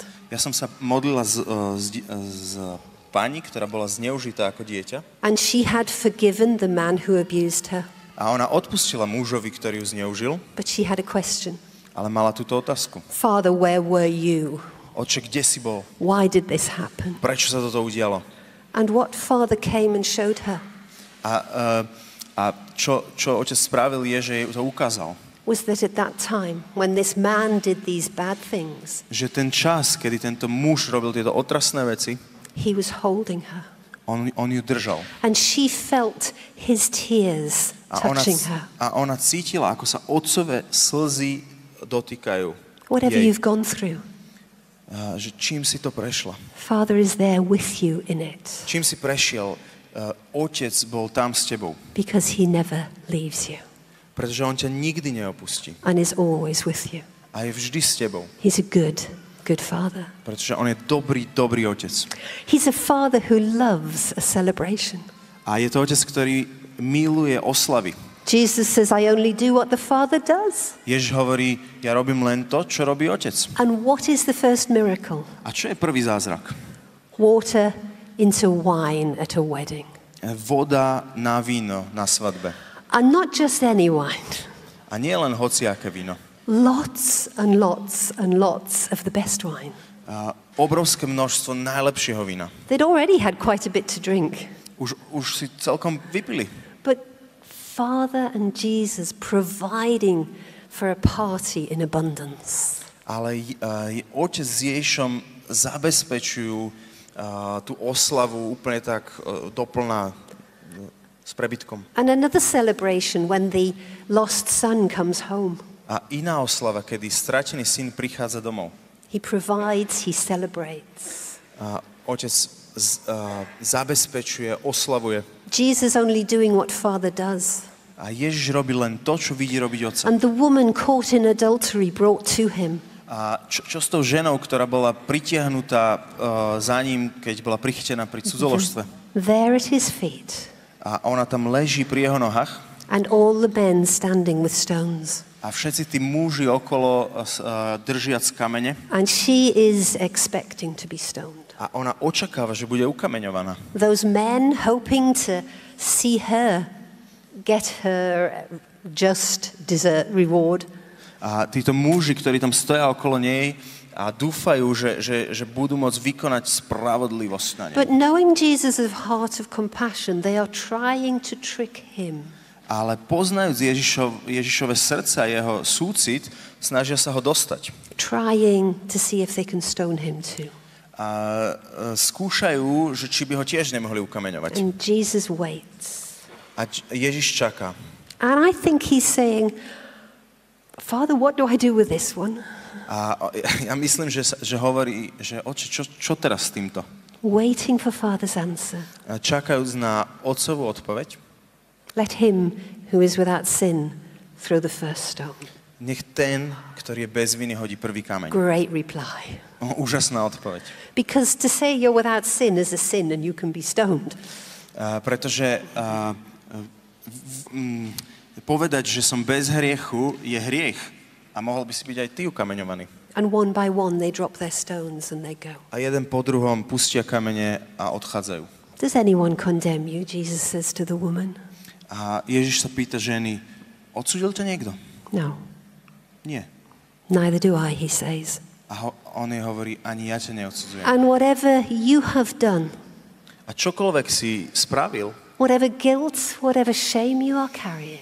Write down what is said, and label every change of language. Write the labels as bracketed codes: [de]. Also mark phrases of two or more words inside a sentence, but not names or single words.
[sk] Ja som sa modlila s pani, ktorá bola zneužitá ako dieťa. [en] And she had forgiven the man who abused her. [sk] A ona odpustila mužovi, ktorý ju zneužil, [en] But she had a question. [sk] ale mala túto otázku. [en] Father, where were you? [sk] Otče, kde si bol? [en] Why did this happen? [sk] Prečo sa toto udialo? [en] And what Father came and showed her [sk] A čo otec spravil je, že jej to ukázal. [en] was that at that time, when this man did these bad things, [sk] Že ten čas, kedy tento muž robil tieto otrasné veci, [en] he was holding her. [sk] on ju držal. [en] And she felt his tears touching her. [sk] A ona cítila, ako sa otcové slzy dotýkajú [en] Whatever [sk] jej. [en] you've gone through, [sk] Že čím si to prešla. [en] Father is there with you in it [sk] Čím si prešiel, otec bol tam s tebou. [en] because he never leaves you [sk] Pretože on ťa nikdy neopustí. [en] and is always with you. [sk] A je vždy s tebou. [en] He's a good Father. [sk] Pretože on je dobrý otec. [en] He's a Father who loves a celebration. [sk] A je to otec, ktorý miluje oslavy. [en] Jesus says, I only do what the Father does. [sk] Ježiš hovorí, ja robím len to, čo robí Otec. [en] And what is the first miracle? [sk] A čo je prvý zázrak? [en] Water into wine at a wedding. [sk] Voda na víno na svadbe. [en] And not just any wine. [sk] A nie len hociaké víno. [en] Lots and lots and lots of the best wine. [sk] Obrovské množstvo najlepšieho vína. [en] They'd already had quite a bit to drink. [sk] Už si celkom vypili. [en] But Father and Jesus providing for a party in abundance. [sk] Ale Otec s Ježišom zabezpečujú tú oslavu úplne tak doplná s prebytkom. [en] And another celebration when the lost son comes home. [sk] A iná oslava, kedy stratený syn prichádza domov. [en] He provides, he celebrates. [sk] Otec zabezpečuje, oslavuje. [en] Jesus only doing what Father does. [sk] A Ježiš robí len to, čo vidí robiť Otca. [en] And the woman caught in adultery brought to him. [sk] A čo s tou ženou, ktorá bola pritiahnutá za ním, keď bola prichytená pri cudzoložstve? [en] There at his feet. [sk] A ona tam leží pri jeho nohách. [en] And all the men standing with stones. [sk] A všetci tí muži okolo držiac kamene. [en] And she is expecting to be stoned. [sk] A ona očakáva, že bude ukameňovaná. [en] Those men hoping to see her get her just reward. [sk] A títo muži, ktorí tam stoja okolo nej a dúfajú, že budú môcť vykonať spravodlivosť na nej. [en] But knowing Jesus' heart of compassion, they are trying to trick him. [sk] Ale poznajúc Ježišove srdce a jeho súcit, snažia sa ho dostať. [en] Trying to see if they can stone him too. [sk] A skúšajú, že či by ho tiež nemohli ukameňovať. [en] And Jesus waits. [sk] A Ježiš čaká. [en] And I think he's saying, Father, what do I do with this one? [sk] A ja myslím, že hovorí, že Oče, čo teraz s týmto? [en] Waiting for Father's answer. [sk] Čakajúc na Otcovú odpoveď. [en] Let him who is without sin throw the first stone. [sk] Nech ten, ktorý je bez viny, hodí prvý kameň. [en] Great reply. [sk] Úžasná odpoveď. [en] Because to say you're without sin is a sin and you can be stoned. [sk] Pretože povedať, že som bez hriechu, je hriech. A mohol by si byť aj ty ukameňovaný. [en] And one by one they drop their stones and they go. [sk] A jeden po druhom pustia kamene a odchádzajú. [en] Does anyone condemn you? Jesus says to the woman. [sk] A Ježiš sa pýta ženy, odsúdil ťa niekto? [en] No. [sk] Nie. [en] Neither do I, he says. [sk] A on jej hovorí, ani ja ťa neodsudzujem. [en] And whatever you have done, [sk] A čokoľvek si spravil, [en] whatever guilt, whatever shame you are carrying,